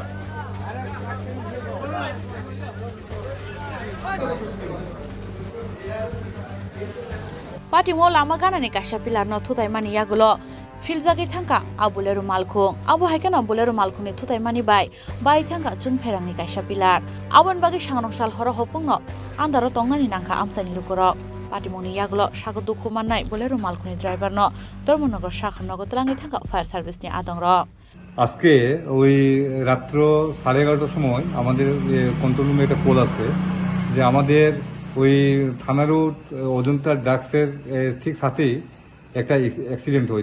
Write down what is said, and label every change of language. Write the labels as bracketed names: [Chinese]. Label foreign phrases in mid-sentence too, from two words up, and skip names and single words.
[Kok Borok] Patimo lama ganani kaisa pilar no thutaimani yagulo Filzagi thangka abulero malkhung abo haikano bolero malkhungni thutaimani bai thangka chung pherangni kaisa pilar abon bagi sangrongsal horo hopungno andaro tongnani nangka amsani lukoro patimoni yagulo sagodu khumannai bolero malkhungni driver no Dharmannagar শাখা নগরতলাঙ্গি থাকা [English] fire service [Kok Borok] নি আতঙ্ক [Bangla] আজকে ওই রাত্র 11:30টার সময় আমাদের কন্ট্রোল রুমে একটা কল আছে যে আমাদের ওই থানা রোড অজন্তা ড্রাগসের ঠিক সাথেই একটা অ্যাক্সিডেন্ট হয়।